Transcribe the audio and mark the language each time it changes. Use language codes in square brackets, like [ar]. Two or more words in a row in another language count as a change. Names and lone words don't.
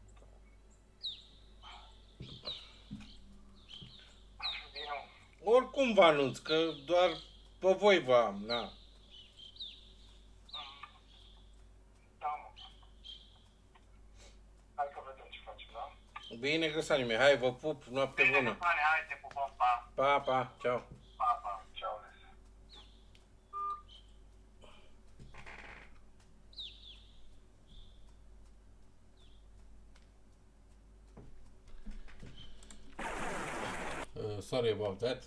[ro] Bine. Oricum vă anunț, că doar pe voi vă am, na. Da, mă. Hai că vedem ce facem, da? Bine, Grăsanime, hai, vă pup, noapte bună. Bine, hai, te pupăm, pa. Pa, pa, ceau. Pa, pa, ceau. [en] Sorry about that.